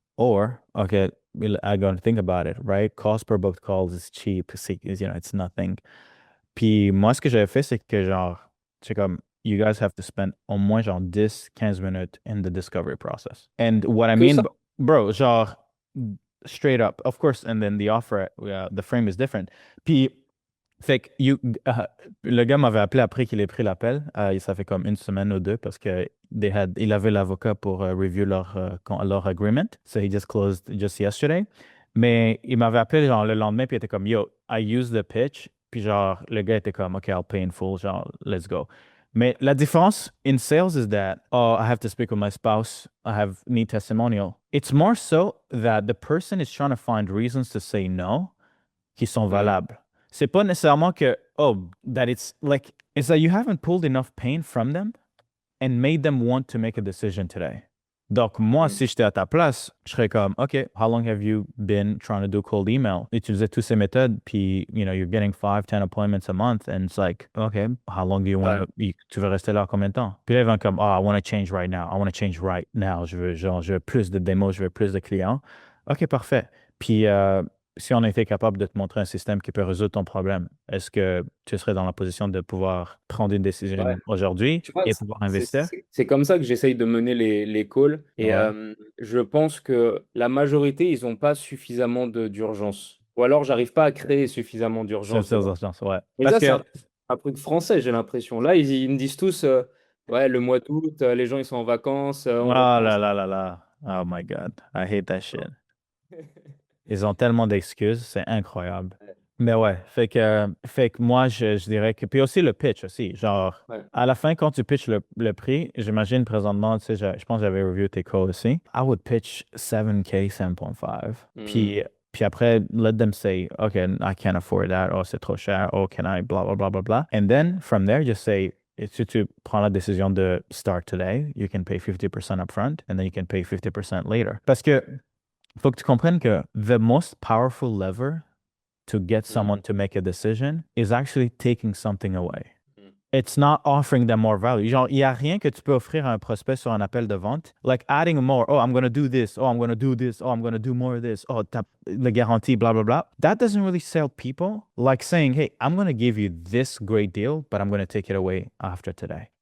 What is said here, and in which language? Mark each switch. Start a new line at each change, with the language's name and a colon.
English: Or, okay, I gotta think about it, right? Cost per booked calls is cheap. It's nothing.
French: Puis moi, ce que j'avais fait, c'est que genre, c'est comme,
English: you guys have to spend au moins genre 10-15 minutes in the discovery process. And what I
French: Que
English: mean,
French: ça?
English: bro, genre, straight up, of course, and then the offer, the frame is different.
French: Puis fait que le gars m'avait appelé après qu'il ait pris l'appel. Ça fait comme une semaine ou deux parce que il avait l'avocat pour review leur agreement.
English: So he just closed just yesterday.
French: Mais il m'avait appelé genre le lendemain puis il était comme
English: yo, I used the pitch.
French: Puis genre le gars était comme
English: OK, I'll pay in full,
French: genre
English: let's go.
French: Mais la différence
English: in sales is that oh, I have to speak with my spouse. Need testimonial. It's more so that the person is trying to find reasons to say no
French: qui sont Hmm. valables. C'est pas nécessairement que,
English: oh, that it's that you haven't pulled enough pain from them and made them want to make a decision today.
French: Donc, moi, Mmh. si j'étais à ta place, je serais comme,
English: OK, how long have you been trying to do cold email?
French: Utilisez toutes ces méthodes, puis,
English: you're getting 5, 10 appointments a month, and it's like, OK, how long do you want
French: Ouais, to, tu veux rester là combien de temps? Puis là, ils vont comme,
English: oh, I want to change right now. I want to change right now.
French: Je veux plus de démos, je veux plus de clients. OK, parfait. Puis, si on était capable de te montrer un système qui peut résoudre ton problème, est-ce que tu serais dans la position de pouvoir prendre une ouais. décision aujourd'hui Tu vois, et pouvoir investir? c'est comme ça que j'essaye de mener les calls. Et Ouais. je pense que la majorité, ils n'ont pas suffisamment d'urgence. Ou alors, j'arrive pas à créer suffisamment C'est d'urgence ça, dedans. ouais. Mais Parce ça, c'est que, un truc français, j'ai l'impression. Là, ils me disent tous, ouais, le mois d'août, les gens, ils sont en vacances, oh on reprend.
English: là là là là. Oh my God. I hate that shit.
French: Ils ont tellement d'excuses, c'est incroyable. Mais ouais, fait que moi, je dirais que. Puis aussi le pitch aussi. Genre, Ouais. à la fin, quand tu pitches le prix, j'imagine présentement, tu sais, je pense que j'avais reviewé tes calls aussi.
English: I would pitch 7K, 7.5. Hmm. Puis après, let them say, OK, I can't afford that.
French: Oh, c'est trop cher.
English: Oh, can I, blah, blah, blah, blah, blah. And then from there, just say,
French: et si tu prends la décision de
English: start today, you can pay 50% upfront and then you can pay 50% later.
French: Parce que faut que tu comprennes que
English: the most powerful lever to get Hmm. someone to make a decision is actually taking something away. Hmm. It's not offering them more value.
French: Genre, il n'y a rien que tu peux offrir à un prospect sur un appel de vente.
English: Like adding more. Oh, I'm going to do this. Oh, I'm going to do this. Oh, I'm going to do more of this.
French: Oh, la garantie,
English: blah, blah, blah. That doesn't really sell people. Like saying, hey, I'm going to give you this great deal, but I'm going to take it away after today.